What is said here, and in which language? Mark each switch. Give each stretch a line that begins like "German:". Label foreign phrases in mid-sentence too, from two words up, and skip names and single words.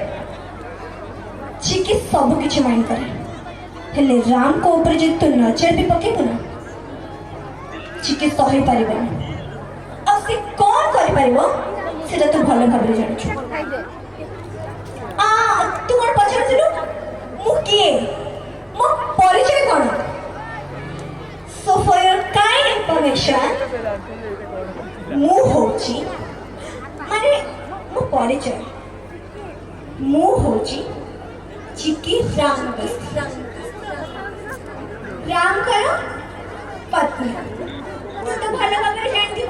Odia: ଚିକି ସବୁ କିଛି ମାଇଣ୍ଡ କରେ, ହେଲେ ରାମଙ୍କ ଉପରେ ଯଦି ତୁ ନଜର ବି ପକେଇବୁ ନା, ଚିକି ସହିପାରିବନି। ଆଉ ସେ କ'ଣ କରିପାରିବ ସେଟା ତୁ ଭଲ ଭାବରେ ଜାଣିଛୁ। ତୁ କ'ଣ ପଚାରୁଥିଲୁ ମୁଁ କିଏ, ମୋ ପରିଚୟ କ'ଣ?
English: So for your kind information,
Odia: ମୁଁ ହେଉଛି ମାନେ ମୋ ପରିଚୟ, ମୁଁ ହେଉଛି ଚିକି ରାମଙ୍କର ପତ୍ନୀ। ତୁ ତ ଭଲ ଭାବରେ ଜାଣିଥିବୁ।